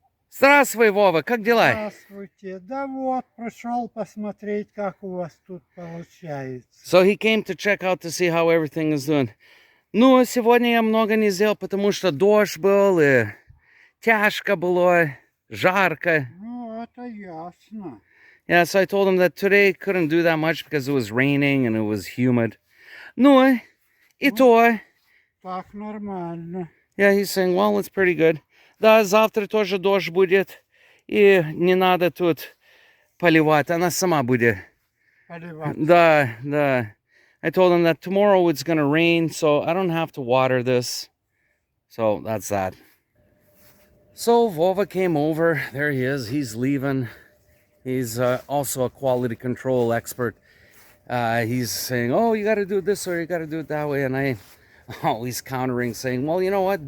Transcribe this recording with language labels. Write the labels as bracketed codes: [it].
[ru] Здравствуй, Вова, как дела? Здравствуйте. Да вот, пришел посмотреть, как у вас тут получается. [en] So he came to check out to see how everything is doing. [ru] Ну, сегодня я много не сделал, потому что дождь был, и тяжко было, жарко. Ну, это ясно. [en] Yeah, so I told him that today couldn't do that much because it was raining and it was humid. [ru] Ну, и то. Так нормально. [en] Yeah, he's saying, well, it's pretty good. [ru] Да, завтра тоже дождь будет, и не надо тут поливать, она сама будет. Поливать. Да, да. [en] I told him that tomorrow it's going to rain, so I don't have to water this. So that's that. So Vova came over. There he is. He's leaving. He's also a quality control expert. He's saying, oh, you got to do this or you got to do it that way. And I always countering saying, well, you know what?